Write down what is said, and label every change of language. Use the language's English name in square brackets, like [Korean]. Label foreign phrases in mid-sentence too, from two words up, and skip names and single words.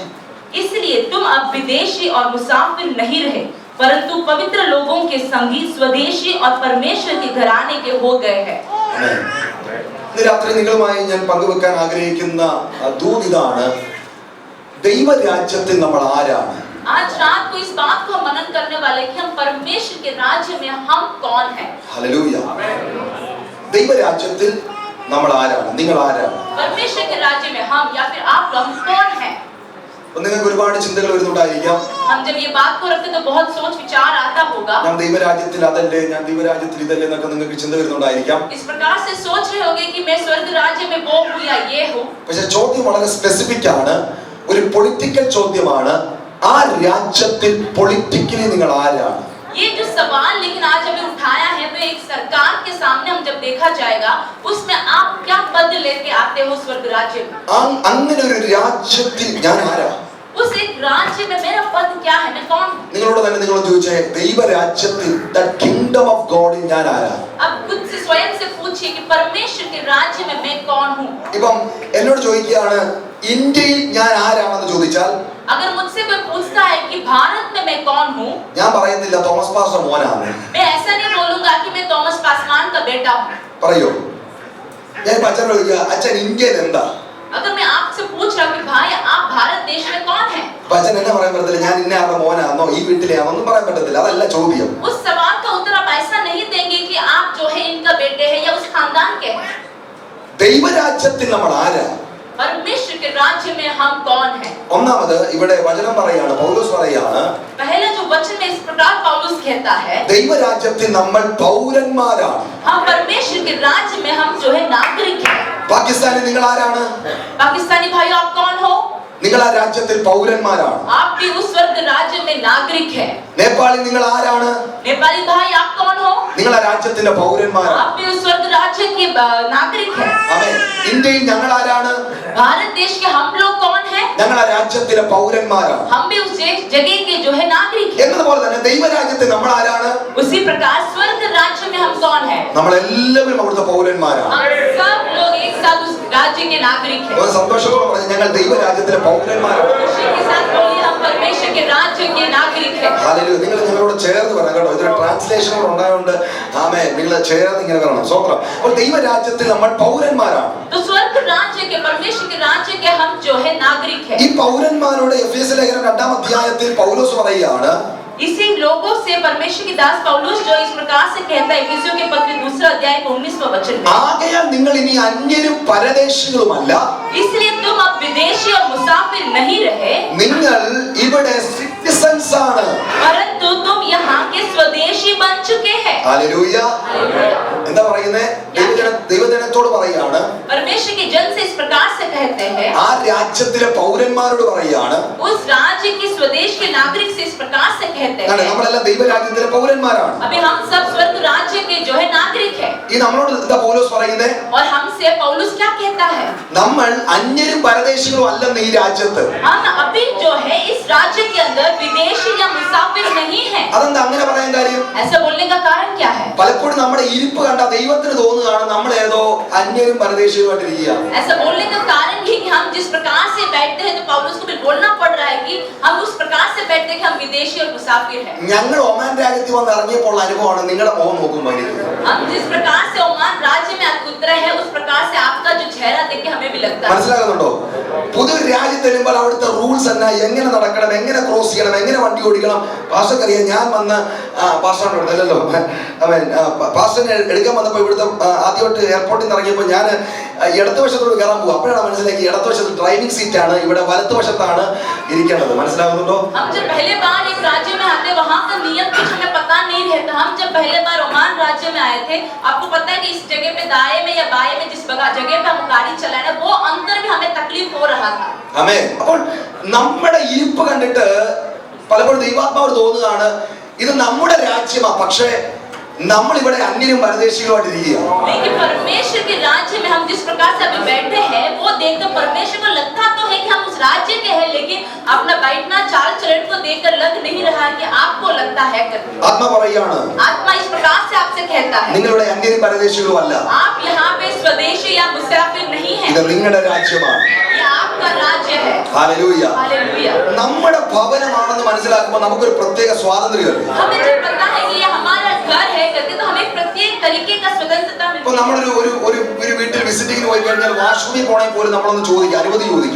[Hindi] इसलिए तुम अब विदेशी और मुसाफिर नहीं रहे, परंतु पवित्र लोगों के संगी, स्वदेशी और परमेश्वर के घराने के हो गए हैं. [Malayalam] ഇന്ന് രാത്രി നിങ്ങളുമായി ഞാൻ പങ്കുവെക്കാൻ ആഗ്രഹിക്കുന്ന ദൂതിതാണ്, ദൈവരാജ്യത്തിൽ നമ്മൾ ആരാണ്. [Hindi] आज रात को इस बात को मनन करने वाले कि हम परमेश्वर के राज्य में हम कौन हैं. [Malayalam] ഹല്ലേലൂയ. ദൈവരാജ്യത്തിൽ നമ്മൾ ആരാണ്, നിങ്ങൾ ആരാണ്? [Hindi] परमेश्वर के राज्य में हम या फिर आप लोग कौन हैं. [Malayalam] നിങ്ങൾക്ക് ഒരുപാട് ചിന്തകൾ വരുന്നുണ്ടായിരിക്കാം. [Hindi] हम जब ये बात को रखते तो बहुत सोच विचार आता होगा. [Malayalam] ഞാൻ ദൈവരാജ്യത്തിൽ അതല്ലേ, ഞാൻ ദൈവരാജ്യത്തിൽ ഇതല്ലേ എന്നൊക്കെ നിങ്ങൾക്ക് ചിന്ത വരുന്നുണ്ടായിരിക്കാം. [Hindi] इस प्रकार से सोच रहे होंगे कि मैं स्वर्ग राज्य में वो हूँ या ये हूँ. [Malayalam] പക്ഷേ ചോദ്യം വളരെ സ്പെസിഫിക് ആണ്, ഒരു പൊളിറ്റിക്കൽ ചോദ്യമാണ്. ആ രാജ്യത്തിൽ പൊളിറ്റിക്കലി നിങ്ങൾ ആരാണ്? [Hindi] ये जो सवाल लेकिन आज हमें उठाया है, वो एक सरकार के सामने हम जब देखा जाएगा उसमें आप क्या पद लेके आते हो स्वर्ग राज्य में. [Malayalam] അങ്ങനെ ഒരു രാജ്യത്തിൽ ഞാൻ ആരാ? [Hindi] उस एक राज्य में मेरा पद क्या है, मैं कौन हूँ. [Malayalam] നിങ്ങളോട് തന്നെ നിങ്ങൾ ചോദിച്ചേ, ദൈവരാജ്യത്തിൽ [English] the kingdom of God-il [Malayalam] ഞാൻ ആരാ? [Hindi] अब खुद से स्वयं से पूछिए कि परमेश्वर के राज्य में मैं कौन हूँ. [Malayalam] ഇപ്പം എന്നോട് ചോദിക്കുകയാണ് ഇന്ത്യയിൽ ഞാൻ ആരാണെന്ന് ചോദിച്ചാൽ, [Hindi] अगर मुझसे कोई पूछता है कि भारत में मैं कौन हूँ, [Malayalam] ഞാൻ പറയുന്നില്ല തോമസ് പാസ്റ്റർ മോനാണ്. [Hindi] मैं ऐसा नहीं बोलूंगा कि मैं थॉमस पासवान का बेटा हूँ. [Malayalam] പറയോ? ഞാൻ അച്ഛനോട് ചോദിക്കുക, അച്ഛൻ ഇന്ത്യയിൽ എന്താ? [Hindi] अगर मैं आपसे पूछ रहा हूँ कि भाई आप भारत देश में कौन है, [Malayalam] അച്ഛൻ എന്നെ പറയാൻ പറ്റത്തില്ല ഞാൻ ഇന്ന ആരുടെ മോനാണെന്നോ ഈ വീട്ടിലെയാണോ ഒന്നും പറയാൻ പറ്റത്തില്ല. അതല്ല ചോദ്യം. [Hindi] उस सवाल का उत्तर आप ऐसा नहीं देंगे कि आप जो है इनका बेटे है या उस खानदान के हैं. [Malayalam] ദൈവരാജ്യത്തിൽ നമ്മൾ ആരാ? [Hindi] परमेश्वर के राज्य में हम कौन हैं. [Malayalam] ഒന്നാമത് ഇവിടെ വചനം പറയാണ്, പൗലോസ് പറയാണ്, [Hindi] पहला जो वचन में इस प्रकार पौलुस कहता है, [Malayalam] ദൈവരാജ്യത്തിൽ നമ്മൾ പൗരന്മാരാണ്. [Hindi] हम परमेश्वर के राज्य में हम जो है नागरिक हैं. [Malayalam] പാകിസ്ഥാനിൽ നിങ്ങൾ ആരാണ്? [Hindi] पाकिस्तानी भाई आप कौन हो? [Malayalam] നിങ്ങൾ ആ രാജ്യത്തിൽ പൗരന്മാരാണ്. [Hindi] आप भी उस स्वर्ग राज्य में नागरिक है. [Malayalam] നേപ്പാളിൽ നിങ്ങൾ ആരാണ്? [Hindi] नेपाली भाई आप कौन हो? [Malayalam] നിങ്ങൾ ആ രാജ്യത്തിന്റെ പൗരന്മാരാണ്. [Hindi] आप भी उस स्वर्ग राज्य के नागरिक है. [Malayalam] ആമേൻ. ഇന്ത്യയിൽ ഞങ്ങൾ ആരാണ്? [Hindi] भारत देश के हम लोग कौन है? [Malayalam] ഞങ്ങൾ ആ രാജ്യത്തിലെ പൗരന്മാരാണ്. [Hindi] हम भी उस जगह के जो है नागरिक है. [Malayalam] എന്നതുപോലെ തന്നെ ദൈവരാജ്യത്തിൽ നമ്മൾ ആരാണ്? [Hindi] उसी प्रकार स्वर्ग राज्य में हम कौन है? [Malayalam] നമ്മളെല്ലാവരും അവിടുത്തെ പൗരന്മാരാണ്. [Hindi] हम सब लोग एक साथ उस राज्य के नागरिक है. [Malayalam] ഒരു സന്തോഷത്തോടെ പറഞ്ഞു ഞങ്ങൾ ദൈവരാജ്യത്തിലെ പൗരന്മാരാണ്. [Hindi] खुशी के साथ बोलिए हम परमेश्वर के राज्य के नागरिक है. [Malayalam] ഹല്ലേലൂയ. നിങ്ങൾ ഞങ്ങളോട് ചേർന്ന് പറയണം കേട്ടോ. ഇതൊരു ട്രാൻസ്ലേഷൻ കൂടെ ഉണ്ടായതുകൊണ്ട് ആമേൻ നിങ്ങൾ ചേർന്ന് ഇങ്ങനെ പറയണം. സ്വന്തം. അപ്പോൾ ദൈവരാജ്യത്തിൽ നമ്മൾ പൗരന്മാരാണ്. [Hindi] तो स्वर्ग राज्य के परमेश्वर के राज्य के हम जो है नागरिक है. [Malayalam] ഈ പൗരന്മാരോട് എഫേസ്യ ലേഖനം 2-ാം അധ്യായത്തിൽ പൗലോസ് പറയുകയാണ് [Hindi] इसी लोगों से परमेश्वर की दास पौलुस जो इस प्रकार से कहता है इफिसियों के पत्र 2 अध्याय 19वां वचन में, [Malayalam] ആകയാൽ നിങ്ങൾ ഇനി അന്യരും പരദേശികളുമല്ല, [Hindi] इसलिए तुम अब विदेशी और मुसाफिर नहीं रहे, [Malayalam] നിങ്ങൾ ഇവിടെ സിറ്റിസൺസ് ആണ്. [Hindi] परंतु तुम यहाँ के स्वदेशी बन चुके हैं. [Malayalam] ഹല്ലേലൂയ. എന്താ പറയുന്നേ? ദൈവജനത്തോട് പറയുകയാണ്, [Hindi] परमेश्वर के जन से इस प्रकार से कहते हैं, [Malayalam] ആ രാജ്യത്തിലെ പൗരന്മാരോട് പറയുകയാണ്, [Hindi] उस राज्य के स्वदेश के नागरिक से इस प्रकार से कहते हैं. [Malayalam] നമ്മളെല്ലാം ദൈവരാജ്യത്തിലെ പൗരന്മാരാണ്. [Hindi] अभी हम सब स्वर्ग राज्य के जो है नागरिक है. [Malayalam] ഈ നമ്മളോട് എന്താ പൗലോസ് പറയുന്നേ? [Hindi] और हमसे पौलुस क्या कहता है? [Malayalam] നമ്മൾ അന്യരും പരദേശികളും അല്ലെന്ന് ഈ രാജ്യത്ത്. [Hindi] हम अभी जो है इस राज्य के अंदर विदेशी या मुसाफिर नहीं है. [Malayalam] അതെന്താ അങ്ങനെ പറയാൻ കാര്യം? [Hindi] ऐसा बोलने का कारण क्या है? [Malayalam] പലപ്പോഴും നമ്മുടെ ഇരിപ്പ് കണ്ട ദൈവത്തിന് തോന്നുകയാണ് നമ്മൾ ഏതോ അന്യരും പരദേശികളുമായിട്ടിരിക്കുക. [Hindi] ऐसा बोलने का कारण ये कि हम जिस प्रकार से बैठते हैं तो पौलुस को भी बोलना पड़ रहा है कि हम उस प्रकार से बैठते हैं कि हम विदेशी और मुसाफिर हैं. [Malayalam] ഞങ്ങൾ ഒമാൻ രാജ്യത്തിൽ വന്ന് ഇറങ്ങിയപ്പോൾ അനുഭവമാണ് നിങ്ങളുടെ മുഖം നോക്കുമ്പോൾ [Hindi] हम जिस प्रकार से ओमान राज्य में उतरे हैं उस प्रकार से आपका जो चेहरा देख के हमें भी लगता है. [Malayalam] മനസ്സിലാകുന്നുണ്ടോ? പുതിയൊരു രാജ്യത്ത് വരുമ്പോൾ അവിടുത്തെ റൂൾസ് എന്നാ, എങ്ങനെ നടക്കണം, എങ്ങനെ ക്രോസ് ചെയ്യണം, എങ്ങനെ വണ്ടി ഓടിക്കണം. പാസ്റ്റർക്കറിയാം. ഞാൻ വന്ന് പാസ്റ്ററിനെ എടുത്തല്ലോ പാസ്റ്ററിനെ എടുക്കാൻ വന്നപ്പോൾ ഇവിടുത്തെ ആദ്യമായിട്ട് എയർപോർട്ടിൽ നിന്ന് ഇറങ്ങിയപ്പോൾ ഞാൻ ഇടത്ത് വശത്തോട് കയറാൻ പോകും. അപ്പോഴാണ് മനസ്സിലാക്കി ഇടത്ത് വശത്ത് [English] driving seat [Malayalam] ആണ്, ഇവിടെ വലത്ത് വശത്താണ് ഇരിക്കേണ്ടത്. മനസ്സിലാകുന്നുണ്ടോ? [Hindi] हम जब पहले बार एक राज्य में आते वहाँ का नियम कुछ हमें पता नहीं रहता. हम जब पहले बार ओमान राज्य में आए थे, आपको पता है कि इस जगह पे दाएं में या बाएं में जिस जगह पे हम गाड़ी चलाना वो अंतर में हमें तकलीफ हो रहा था. [Malayalam] ആമേൻ. അപ്പോൾ നമ്മുടെ ഇരിപ്പ് കണ്ടിട്ട് പലപ്പോഴും ദൈവാത്മാവ് തോന്നുകയാണ് ഇത് നമ്മുടെ രാജ്യമാ, പക്ഷേ നമ്മൾ ഇവിടെ അന്യരും പരദേശികളുമായിട്ടിരിക്കുക. [Hindi] लेकिन परमेश्वर के राज्य में हम जिस प्रकार से अभी बैठे हैं वो देखकर परमेश्वर को लगता तो है कि हम उस राज्य के हैं, लेकिन अपना बैठना चाल चलन को देखकर लग नहीं रहा है कि आपको लगता है करके. [Malayalam] ആത്മ പറയുകയാണ് [Hindi] आत्मा इस प्रकार से आपसे कहता है [Malayalam] നിങ്ങളുടെ അന്യരും പരദേശികളും അല്ല, [Hindi] आप यहाँ पे स्वदेशी या मुसाफिर नहीं है, [Malayalam] ഇത് നിങ്ങളുടെ രാജ്യമാണ്. [Hindi] ये आपका राज्य है. [Malayalam] ഹല്ലേലൂയ. [Hindi] हालेलुया. [Malayalam] നമ്മുടെ ഭവനമാണെന്ന് മനസ്സിലാക്കുമ്പോൾ നമുക്കൊരു പ്രത്യേക സ്വാതന്ത്ര്യമല്ലേ. [Hindi] हमें जब पता है कि ये हमारा घर है करके तो हमें प्रत्येक तरीके का स्वतंत्रता [Malayalam] ഇപ്പൊ [Hindi] मिलती है. [Malayalam] നമ്മളൊരു ഒരു ഒരു ഒരു വീട്ടിൽ വിസിറ്റിംഗിന് പോയി കഴിഞ്ഞാൽ വാഷ്റൂമിൽ പോണെങ്കിൽ പോലും നമ്മളൊന്ന് ചോദിക്കും, അനുമതി ചോദിക്കും.